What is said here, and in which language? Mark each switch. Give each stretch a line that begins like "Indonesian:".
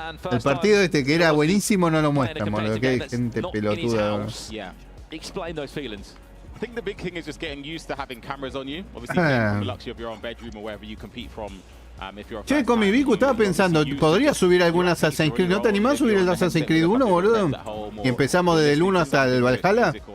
Spanish: El partido este que era buenísimo no lo muestran, boludo. Que hay gente pelotuda.
English: I think the big thing is just getting used to having cameras on you. Obviously, playing from the luxury of your own bedroom or wherever you compete from. If you're a
Spanish: Che, con mi Vicu estaba pensando, ¿podría subir algún Assassin's Creed? ¿No te animás a subir el Assassin's Creed 1, boludo? Y empezamos desde el 1 hasta el Valhalla.